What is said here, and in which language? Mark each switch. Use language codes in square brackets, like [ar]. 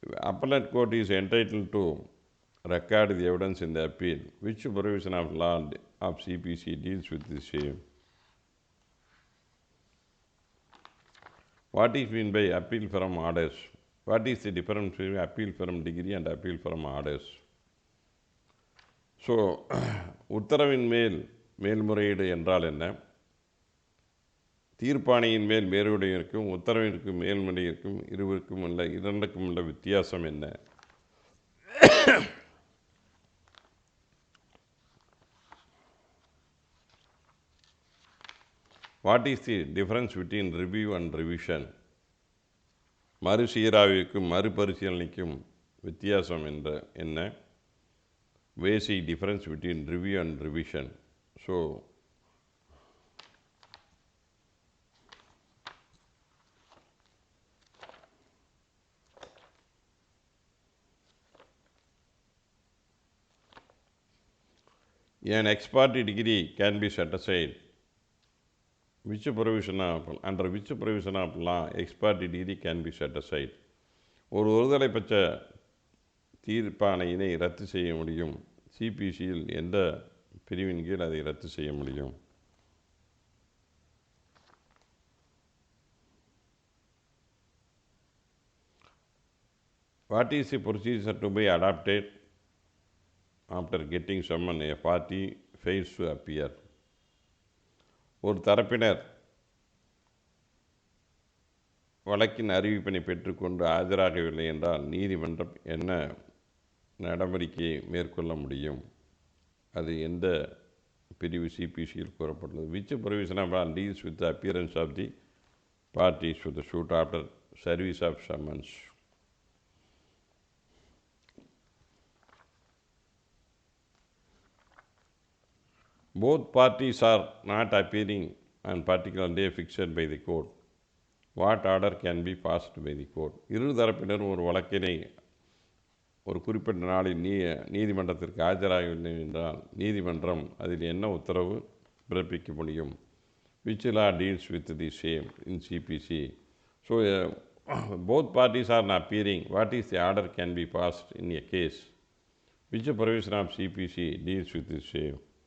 [en] Appellate court is entitled to record the evidence in the appeal. Which provision of law of CPC deals with the same? What is meant by appeal from orders? What is the difference between appeal from degree and appeal from orders? [ta] So உத்தரவின் மேல்முறையீடு என்றால் என்ன? தீர்ப்பாணையின் மேல் மேல்முறையீடுக்கும் உத்தரவிற்கு மேல்முறையீடுக்கும் இரண்டுக்கும் உள்ள வித்தியாசம் என்ன? [en] What is the difference between review and revision? [ta] மறுசீராய்வுக்கும் மறுபரிசீலனைக்கும் வித்தியாசம் என்ன? [en] Where is the difference between review and revision? So An ex parte degree can be set aside. Which provision of, under which provision of law ex parte degree can be set aside? [ta] ஒருதலை பட்ச தீர்ப்பாணையினை ரத்து செய்ய முடியும். சிபிசியில் எந்த பிரிவின் கீழ் அதை ரத்து செய்ய முடியும்? [en] What is the procedure to be adopted after getting someone a party fails to appear? [ta] ஒரு தரப்பினர் வழக்கின் அறிவிப்பினை பெற்றுக்கொண்டு ஆஜராகவில்லை என்றால் நீதிமன்றம் என்ன நடவடிக்கையை மேற்கொள்ள முடியும்? அது எந்த பிரிவு சிபிசியில் கூறப்பட்டுள்ளது? [en] Which provision of law deals with the appearance of the parties to the suit after service of summons? Both parties are not appearing on particular day fixed by the court. What order can be passed by the court? [ta] இரு தரப்பினரும் ஒரு வழக்கினை ஒரு குறிப்பிட்ட நாளில் நீதிமன்றத்திற்கு ஆஜராகவில்லை என்றால் நீதிமன்றம் அதில் என்ன உத்தரவு பிறப்பிக்க முடியும்? [en] Which law deals with the same in CPC? So both parties are not appearing. What is the order can be passed in a case? Which provision of CPC deals with the same?